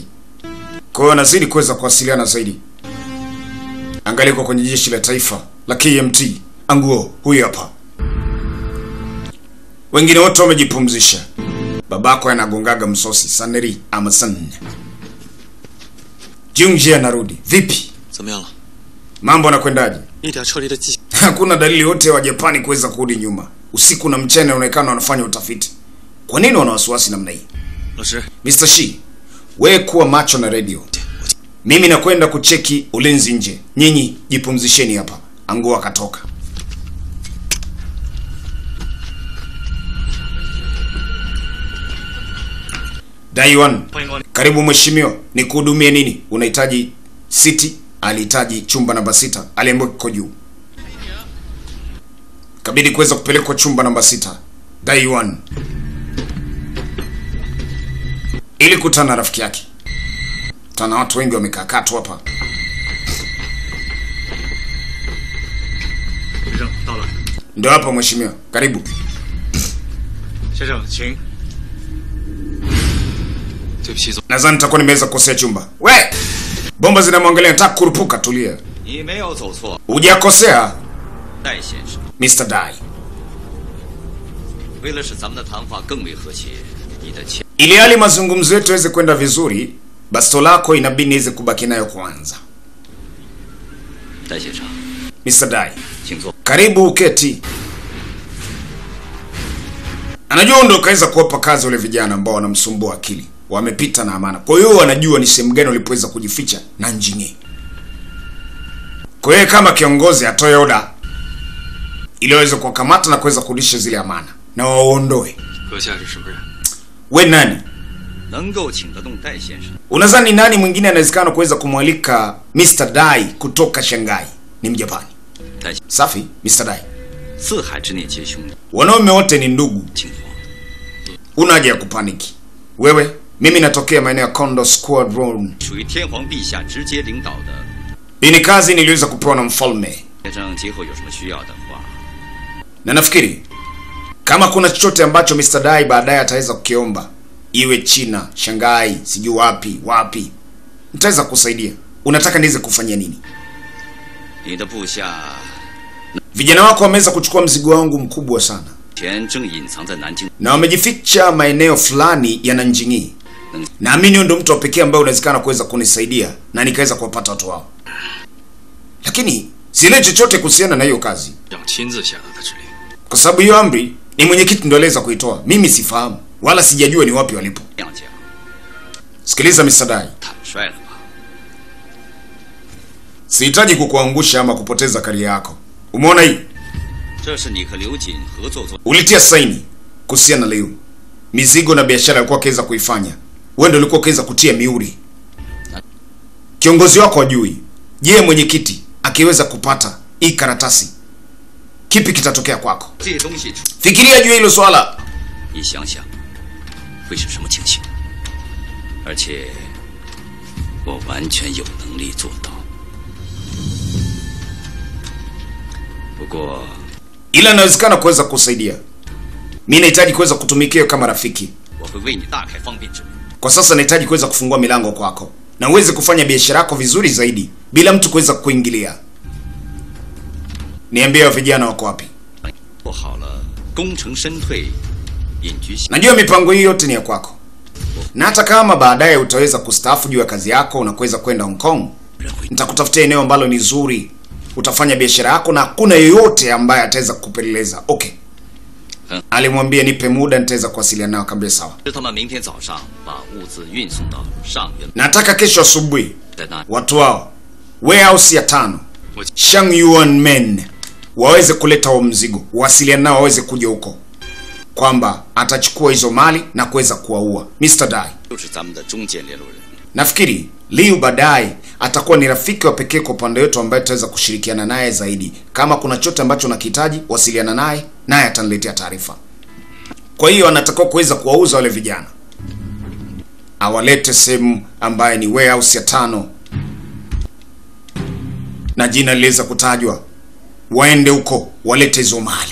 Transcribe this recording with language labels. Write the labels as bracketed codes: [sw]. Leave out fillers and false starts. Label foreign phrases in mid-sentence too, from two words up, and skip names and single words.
[sw] Kwa hiyo anazidi kuweza kuwasiliana zaidi. Angalia kwa kwenye jeshi la taifa la KMT. Anguo huyu hapa. Wengine wote wamejipumzisha. Babako anagongaga msosi Saneri ama San. Jungjie anarudi. Vipi? [zh] 怎么样了？ [sw] Mambo yanakwendaje? [zh] 一点撤离的迹象。 [sw] Hakuna dalili yote wa Japani kuweza kurudi nyuma. Usiku na mchana inaonekana wanafanya utafiti. Kwa nini wana wasiwasi namna hii? [zh] 老师， [sw] Mr. Shi, wewe kuwa macho na radio. Mimi nakwenda kucheki ulinzi nje. Nyinyi jipumzisheni hapa. Anguo akatoka. Daiwan, karibu mheshimiwa. Nikuhudumie nini? Unahitaji city? Alihitaji chumba namba 6. Aliambiwa kiko juu. Kabidi kuweza kupelekwa chumba namba 6. Daiwan. Ili kutana na rafiki yake. Tana watu wengi wamekaa tu hapa. [zh] 先生到了， [sw] Ndio hapa mheshimiwa. Karibu. [zh] 先生请。对不起，总， [sw] Nadhani nitakuwa nimeweza kukosea chumba. We! Bomba zinamwangalia, nataka kurupuka, tulia. [zh] 你没有走错， [sw] Hujakosea, [zh] 戴先生。 [sw] Mr. Dai. [zh] 为了使咱们的谈话更为和谐，你的钱 [sw] Ili hali mazungumzo yetu yaweze kwenda vizuri, basto lako inabidi niweze kubaki nayo kwanza. [zh] 戴先生， [sw] Mr. Dai. [zh] 请坐。 [sw] Karibu uketi. Anajua ndo kaweza kuwapa kazi wale vijana ambao wanamsumbua akili. Wamepita na amana. Kwa hiyo wanajua ni sehemu gani walipoweza kujificha na njingi. Kwa hiyo kama kiongozi atoe oda ili waweze kuwakamata na kuweza kurudisha zile amana na waondoe. We nani? [zh] 能够请得动戴先生。 [sw] Unadhani nani mwingine anawezekana kuweza kumwalika Mr. Dai kutoka Shanghai? Ni Mjapani. Safi, Mr. Dai. [zh] 四海之内皆兄弟， [sw] Wanaume wote ni ndugu. [zh] 请皇。 [sw] Una haja ya kupaniki. Wewe, mimi natokea maeneo ya Kondo Squadron. [zh] 属于天皇陛下直接领导的。 [sw] Hii ni kazi niliweza kupewa na mfalme. [zh] 先生今后有什么需要的话， [sw] Na nafikiri kama kuna chochote ambacho Mr. Dai baadaye ataweza kukiomba, iwe China, Shanghai, sijui wapi, nitaweza kusaidia. Unataka niweze kufanyia nini? [zh] 你的部下 [sw] Vijana wako wameweza kuchukua mzigo wangu mkubwa sana, [zh] 前正隐藏在南京， [sw] na wamejificha maeneo fulani ya Nanjing. Naamini ndio mtu wa pekee ambaye unawezekana kuweza kunisaidia na nikaweza kuwapata watu wao. Lakini sile chochote kuhusiana na hiyo kazi, [zh] 要亲自下达的指令。 [sw] kwa sababu hiyo amri ni mwenyekiti ndio aliweza kuitoa. Mimi sifahamu wala sijajua ni wapi walipo. [zh] 这样讲 [sw] Sikiliza Mr. Dai, [zh] 坦率了吧？ [sw] sihitaji kukuangusha ama kupoteza karia yako. Umeona hii? [zh] 这是你和刘瑾合作做， [sw] Ulitia saini kuhusiana na leo mizigo na biashara alikuwa akiweza kuifanya. Wewe ndio ulikuwa ukiweza kutia miuri. Kiongozi wako hajui. Je, mwenyekiti akiweza kupata hii karatasi, kipi kitatokea kwako? [zh] 这些东西， [sw] Fikiria juu hilo swala. [zh] 你想想会是什么情形？而且我完全有能力做到。不过， [sw] Ila inawezekana kuweza kusaidia. Mimi nahitaji kuweza kutumikia kama rafiki. [zh] 我会为你大开方便之门。 [sw] Kwa sasa nahitaji kuweza kufungua milango kwako na uweze kufanya biashara yako vizuri zaidi bila mtu kuweza kuingilia. Niambie wa vijana wako wapi? [zh] 做好了功成身退，隐居下。 [sw] Najua mipango hii yote ni ya kwako. Na hata kama baadaye utaweza kustaafu juu ya kazi yako na kuweza kwenda Hong Kong, nitakutafutia eneo ambalo ni zuri. Utafanya biashara yako na hakuna yeyote ambaye ataweza kukupeleleza. Okay. Alimwambia nipe muda nitaweza kuwasiliana nao, akamwambia sawa. [zh] 是他们明天早上把物资运送到上元， [sw] Nataka kesho asubuhi [zh] 在那 [sw] watu wao warehouse ya 5 Shangyuan Men waweze kuleta huo mzigo, wasiliana nao waweze kuja huko, kwamba atachukua hizo mali na kuweza kuwaua Mr. Dai. [zh] 就是咱们的中间联络人。 [sw] Nafikiri Liu baadaye atakuwa ni rafiki wa pekee kwa upande wetu ambaye tutaweza kushirikiana naye zaidi. Kama kuna chochote ambacho unakihitaji, wasiliana naye, naye ataniletea taarifa. Kwa hiyo anatakiwa kuweza kuwauza wale vijana, awalete sehemu ambaye ni warehouse ya 5 na jina liliweza kutajwa, waende huko walete hizo mali.